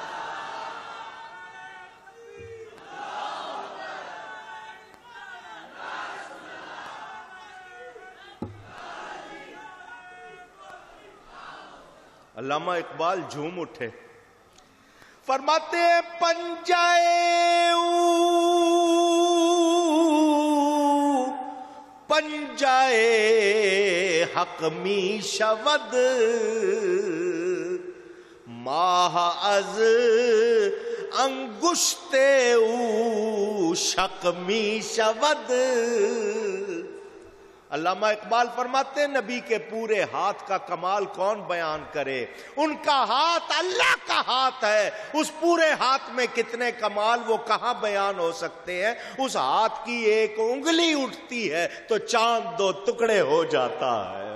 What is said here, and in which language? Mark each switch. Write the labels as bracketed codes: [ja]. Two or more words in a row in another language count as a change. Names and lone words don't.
[ur] علامہ اقبال جھوم اٹھے، فرماتے ہیں [fa] پنجائے حق می شود ماہ از انگشت او شق می شود. [ur] علامہ اقبال فرماتے ہیں نبی کے پورے ہاتھ کا کمال کون بیان کرے؟ ان کا ہاتھ اللہ کا ہاتھ ہے، اس پورے ہاتھ میں کتنے کمال وہ کہاں بیان ہو سکتے ہیں؟ اس ہاتھ کی ایک انگلی اٹھتی ہے تو چاند 2 ٹکڑے ہو جاتا ہے.